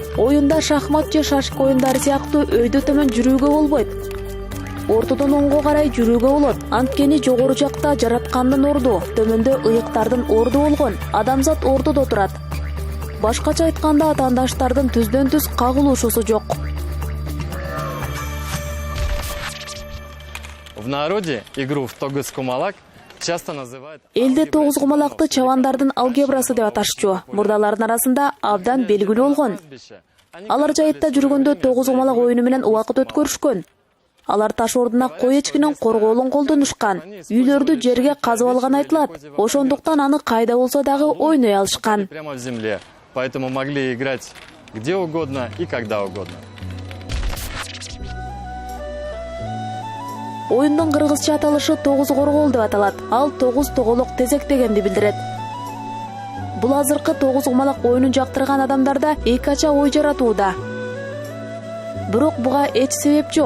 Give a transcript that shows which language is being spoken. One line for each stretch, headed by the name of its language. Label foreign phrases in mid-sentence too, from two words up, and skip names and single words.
Kyrgyz: Оюнда шахмат же шашка оюндары сыяктуу өйдө төмөн жүрүүгө болбойт. Ортодон оңго карай жүрүүгө болот. Анткени жогору жакта жараткандын орду, төмөндө ыйыктардын орду болгон. Адамзат ортодо турат. Башкача айтканда атаандаштардын түздөн-түз кагылышуусу жок.
Russian: В народе игру в Тогыз кумалак часто называют...
Kyrgyz: Элде 9 кумалакты чабандардын алгебрасы деп аташчу. Мурдалардын арасында абдан белгилүү болгон. Алар жайытта жүргөндө 9 кумалак оюну менен убакыт өткөрүшкөн. Алар таш ордуна кой эчкинин корголун колдонушкан. Үйлөрдү жерге казып алган айтылат. Ошондуктан аны кайда болсо дагы ойной алышкан.
Russian: Прямо в земле, поэтому могли играть где угодно и когда угодно.
Kyrgyz: Оюндун кыргызча аталышы 9 коргол деп аталат. Ал 9 тоголок тезек дегенди билдирет. Бул азыркы 9 кумалак оюнун жактырган адамдарда эки ача ой жаратууда. Бирок буга эч себеп жок.